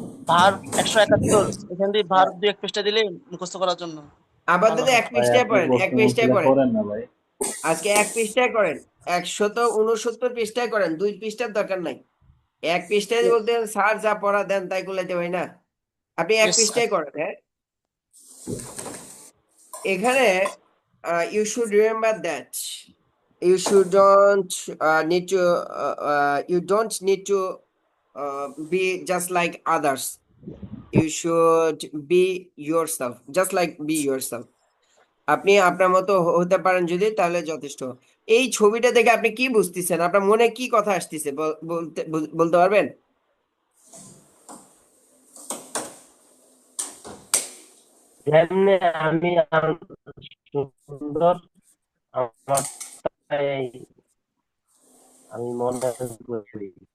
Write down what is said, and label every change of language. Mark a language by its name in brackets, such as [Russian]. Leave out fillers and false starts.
[Bangla] Verb 171, এখান দিয়ে verb 2-1 পৃষ্ঠা দিলে মুখস্থ করার জন্য আপাতত ভালো হয়। এক ভাই পৃষ্ঠায় আপনি পড়েন, এক বসে পৃষ্ঠায় বসে পড়েন। করেন না ভাই। আজকে এক পৃষ্ঠায় করেন, 169 পৃষ্ঠায় করেন, 2 পৃষ্ঠার দরকার নাই। এক পৃষ্ঠায় বলতে স্যার যা পড়া দেন তাই করলে হয় না। আপনি এক [English] Yes, sir. [Bangla] পৃষ্ঠায় করেন। হ্যাঁ, এখানে [English] You should remember that you should don't need to you don't need to be just like others. You should be yourself, just like be yourself. [Bangla] আপনি আপনার মতো হতে পারেন যদি, তাহলে যথেষ্ট। এই ছবিটা দেখে আপনি কি বুঝতেছেন? আপনার মনে কি কথা আসতেছে বলতে পারবেন? যেমনি আমি সুন্দর আমারটাই আমি মনে করি